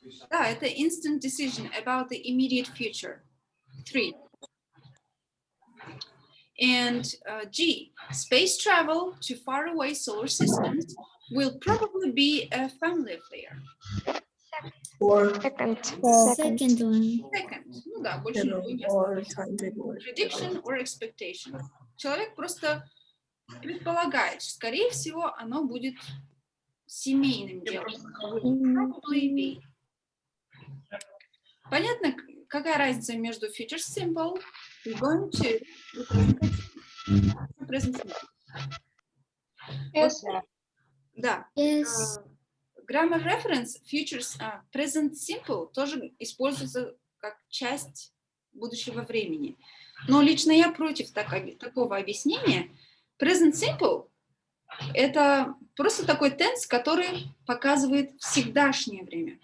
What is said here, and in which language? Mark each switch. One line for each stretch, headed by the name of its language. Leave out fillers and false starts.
Russian: Да, это
English: instant decision about the immediate future. 3. And G, space travel to faraway solar systems will probably be a family affair. Second. Second one. Second.
Russian: Ну да, больше ничего не осталось.
English: Prediction or expectation.
Russian: Человек просто предполагает, что, скорее всего, оно будет семейным делом.
English: Will probably be.
Russian: Понятно, какая разница между future simple и going to и present simple?
English: Yes.
Russian: Вот, да.
English: Yes. Grammar reference futures present simple
Russian: тоже используется как часть будущего времени. Но лично я против такого объяснения. Present simple — это просто такой tense, который показывает всегдашнее время.